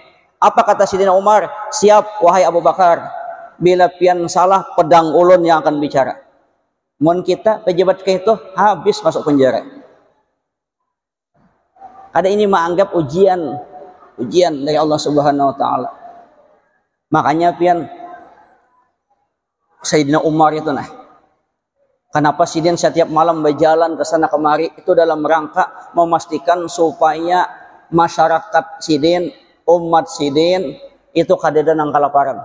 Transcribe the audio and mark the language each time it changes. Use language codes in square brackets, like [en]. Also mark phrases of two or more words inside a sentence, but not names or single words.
[id] Apa kata Sidina Umar? Siap wahai Abu Bakar. Bila pian salah, pedang ulun yang akan bicara. Mun kita pejabat kayak itu habis masuk penjara. Ada ini menganggap ujian dari Allah [ar] Subhanahu wa taala. [id] Makanya pian Sayyidina Umar itu kenapa Sidin setiap malam berjalan ke sana kemari itu dalam rangka memastikan supaya masyarakat Sidin, umat Sidin itu [bjn] kada nang [id] kelaparan.